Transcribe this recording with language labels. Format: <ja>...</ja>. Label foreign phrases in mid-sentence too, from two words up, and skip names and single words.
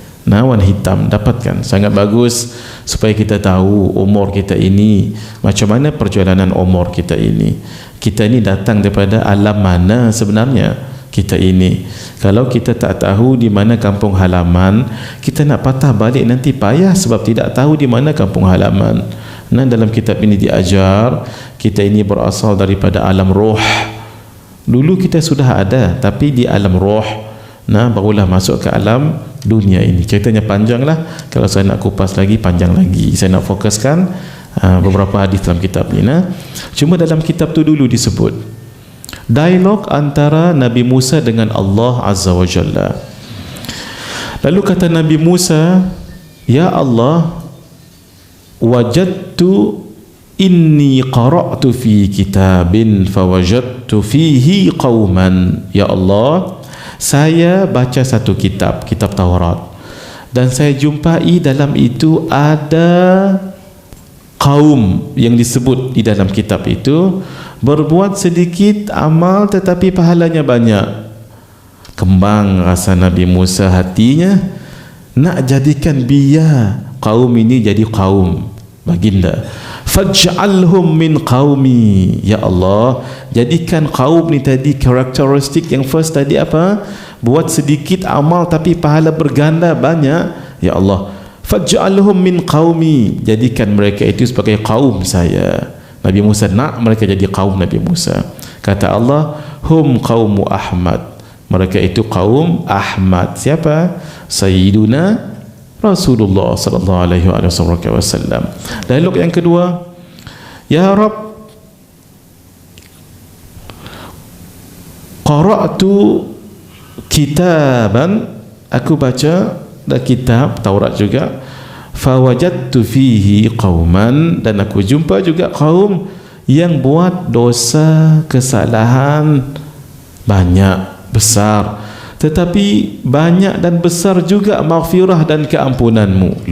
<ms>Nah, warna hitam, dapatkan, sangat bagus supaya kita tahu umur kita ini, macam mana perjalanan umur kita ini. Kita ini datang daripada alam mana sebenarnya kita ini. Kalau kita tak tahu di mana kampung halaman, kita nak patah balik nanti payah sebab tidak tahu di mana kampung halaman. Nah, dalam kitab ini diajar kita ini berasal daripada alam roh. Dulu kita sudah ada, tapi di alam roh. Nah, barulah masuk ke alam dunia ini. Ceritanya panjang lah, kalau saya nak kupas lagi panjang lagi. Saya nak fokuskan beberapa hadis dalam kitab ini. Nah, cuma dalam kitab tu dulu disebut dialog antara Nabi Musa dengan</ms> <ar>الله عز وجل. Lalu kata Nabi Musa, يا الله، وجدت إني قرأت في كتاب فوجدت فيه قوما. يا الله,</ar> <ms>saya baca satu kitab, kitab Taurat, dan saya jumpai dalam itu ada kaum yang disebut di dalam kitab itu berbuat sedikit amal tetapi pahalanya banyak. Kembang rasa Nabi Musa hatinya, nak jadikan biar kaum ini jadi kaum baginda.</ms> <ar>فاجعلهم من قومي. يا الله,</ar> <ms>jadikan kaum ni tadi karakteristik yang first tadi apa? Buat sedikit amal tapi pahala berganda banyak.</ms> <ar>يا الله، فاجعلهم من قومي,</ar> <ms>jadikan mereka itu sebagai kaum saya. Nabi Musa nak mereka jadi kaum Nabi Musa.</ms> <ar>Kata الله، هم قوم أحمد,</ar> <ms>mereka itu kaum Ahmad. Siapa?</ms> <ar>سيدنا رسول الله صلى الله عليه وسلم.</ar> <ms>Dialog yang kedua,</ms> <ar>يا رب، قرأت كتابا,</ar> <ms>aku baca ada kitab Taurat juga,</ms> <ar>فوجدت فيه قوما,</ar> <ms>dan aku jumpa juga kaum yang buat dosa kesalahan banyak besar, tetapi banyak dan besar juga maghfirah dan keampunanmu.</ms>